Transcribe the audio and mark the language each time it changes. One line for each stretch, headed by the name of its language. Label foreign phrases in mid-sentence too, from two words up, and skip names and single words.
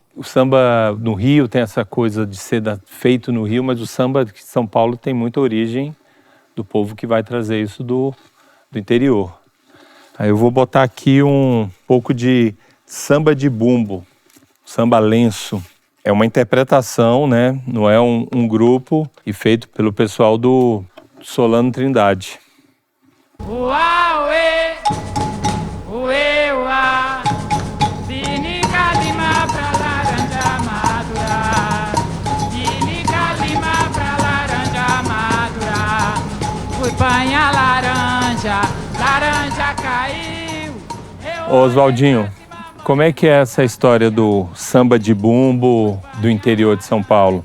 Portuguese: O samba no Rio tem essa coisa de ser feito no Rio, mas o samba de São Paulo tem muita origem do povo que vai trazer isso do interior. Aí eu vou botar aqui um pouco de samba de bumbo, samba lenço. É uma interpretação, né? Não é um grupo, e feito pelo pessoal do Solano Trindade. Uauê, uê, uá, Sinica Lima pra laranja madura, Sinica Lima pra laranja madura, fui banhar laranja, laranja caiu. Ô Oswaldinho, como é que é essa história do samba de bumbo do interior de São Paulo?